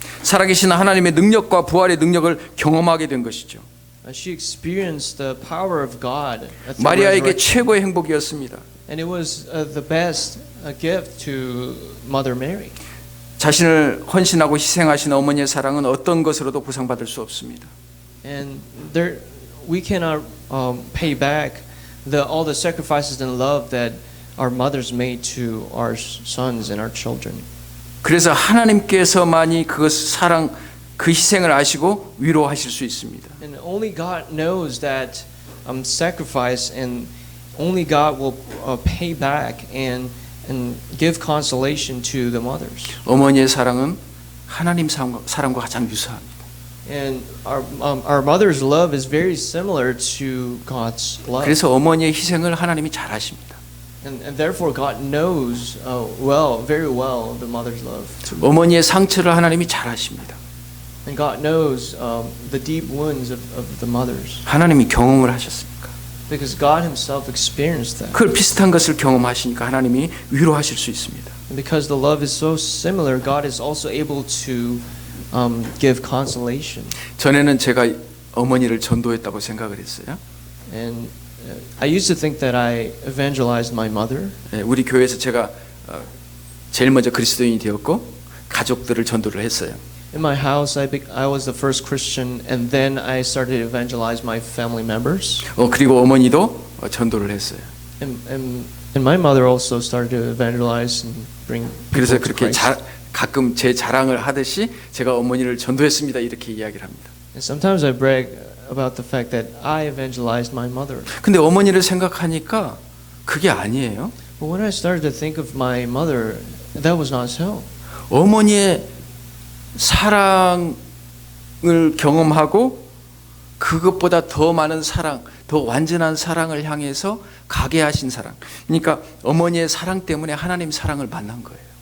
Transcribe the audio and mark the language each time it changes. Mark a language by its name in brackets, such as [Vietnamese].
[Korean] 살아계신 하나님의 능력과 부활의 능력을 경험하게 된 것이죠. [English] She experienced the power of God at the [Korean] 마리아에게 [English] resurrection. [Korean] 최고의 행복이었습니다. [English] And it was the best gift to Mother Mary. [Korean] 자신을 헌신하고 희생하신 어머니의 사랑은 어떤 것으로도 보상받을 수 없습니다. [English] And we cannot pay back all the sacrifices and love that our mothers made to our sons and our children. [Korean] 그래서 하나님께서만이 그 사랑, 그 희생을 아시고 위로하실 수 있습니다. [English] And only God knows that sacrifice, and only God will pay back and give consolation to the mothers. [Korean] 어머니의 사랑은 하나님 사랑과 가장 유사합니다. [English] And our mother's love is very similar to God's love. [Korean] 그래서 어머니의 희생을 하나님이 잘 아십니다. [English] And therefore God knows very well the mother's love. [Korean] 어머니의 상처를 하나님이 잘 아십니다. [English] And God knows the deep wounds of the mothers, [Korean] 하나님이 경험을 하셨으니까. [English] because God Himself experienced that. [Korean] 그 비슷한 것을 경험하시니까 하나님이 위로하실 수 있습니다. [English] And because the love is so similar, God is also able to give consolation. [Korean] 전에는 제가 어머니를 전도했다고 생각을 했어요. [English] And I used to think that I evangelized my mother. [Korean] 우리 교회에서 제가 제일 먼저 그리스도인이 되었고 가족들을 전도를 했어요. [English] In my house, I was the first Christian, and then I started to evangelize my family members. [Korean] 그리고 어머니도 전도를 했어요. [English] And my mother also started to evangelize and bring [Korean] 그래서 [English] people to [Korean] 그렇게 [English] Christ. [Korean] 가끔 제 자랑을 하듯이 제가 어머니를 전도했습니다 이렇게 이야기를 합니다. [English] And sometimes I brag about the fact that I evangelized my mother. [Korean] 근데 어머니를 생각하니까 그게 아니에요. [English] But when I started to think of my mother, that was not so. [Korean] 어머니의 사랑을 경험하고 그것보다 더 많은 사랑, 더 완전한 사랑을 향해서 가게 하신 사랑. 그러니까 어머니의 사랑 때문에 하나님 사랑을 만난 거예요.